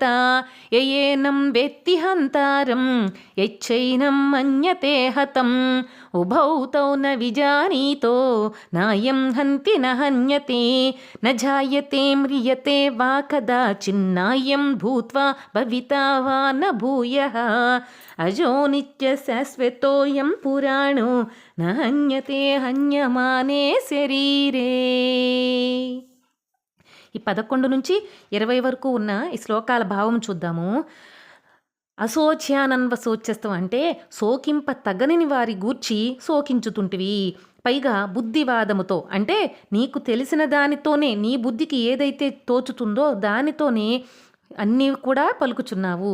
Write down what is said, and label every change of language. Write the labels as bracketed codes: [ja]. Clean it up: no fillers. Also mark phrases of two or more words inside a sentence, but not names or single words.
[sa] ययेनं वेत्ति हन्तारं यच्चैनं मन्यते हतम् उभौ तौ न विजानीतो नायं हन्ति न हन्यते. न जायते म्रियते वा कदाचिन्नायं भूत्वा भविता वा न भूयः. अजो नित्यशाश्वतोऽयं पुराणो न हन्यते हन्यमाने శరీరే. [te] ఈ 11 నుంచి 20 వరకు ఉన్న ఈ శ్లోకాల భావం చూద్దాము. అశోచ్యానన్వశోచ్యస్తం అంటే శోకింప తగనిని వారి గూర్చి శోకించుతుంటివి. పైగా బుద్ధివాదముతో అంటే నీకు తెలిసిన దానితోనే నీ బుద్ధికి ఏదైతే తోచుతుందో దానితోనే అన్నీ కూడా పలుకుచున్నావు.